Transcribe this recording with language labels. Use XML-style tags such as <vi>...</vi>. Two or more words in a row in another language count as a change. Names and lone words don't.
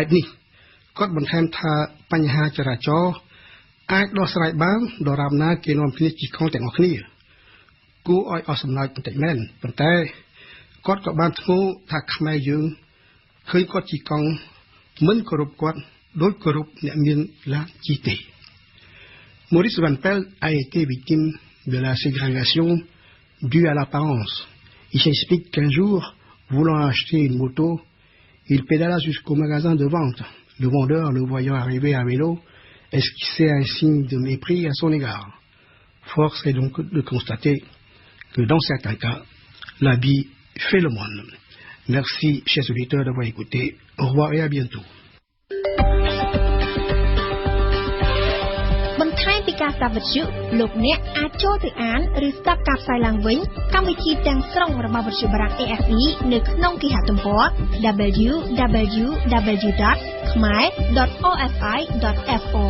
<km>នេះគាត់បន្ថែមថាបញ្ហាចរាចរណ៍អាចដោះស្រាយបានដរាបណាគេនាំគ្នាជិះកង់ទាំងអស់គ្នាគួរឲ្យអស់សំណើចបន្តិចមែនប៉ុន្តែគាត់ក៏បានធ្ងោថាខ្មែរយើងឃើញគាត់ជិះកង់មិនគោរពគាត់ដោយគោរពអ្នកមានឡានជិះទេ</km> <fr>Maurice Van Pelt a été victime de la ségrégation due à l'apparence. Il s'explique qu'un jour, voulant acheter une moto, il pédala jusqu'au magasin de vente. Le vendeur, le voyant arriver à vélo, esquissait un signe de mépris à son égard. Force est donc de constater que dans certains cas, l'habit fait le moine. Merci, chers auditeurs, d'avoir écouté. Au revoir et à bientôt.</fr> <km>បន្ថែមពីការស្ដាប់វិទ្យុលោកអ្នកអាចចូលទៅអានឬស្ដាប់ការផ្សាយឡើងវិញកម្មវិធីទាំងស្រុងរបស់វិទ្យុបារាំង AFE នៅក្នុងគេហទំព័រ www.khmer.ofi.fr</km>